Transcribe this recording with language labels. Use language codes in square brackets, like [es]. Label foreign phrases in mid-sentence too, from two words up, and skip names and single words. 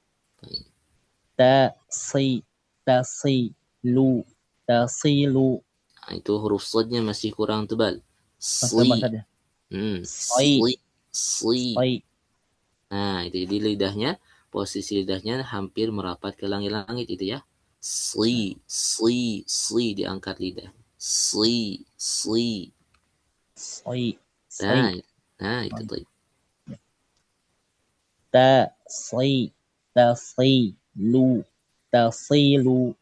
[id] Tasilu. Nah, itu huruf sodnya masih kurang tebal. Nah, itu jadi lidahnya, posisi lidahnya hampir merapat ke langit-langit itu ya. Sli diangkat lidah. Sli. Nah, itu tadi. Tasilu.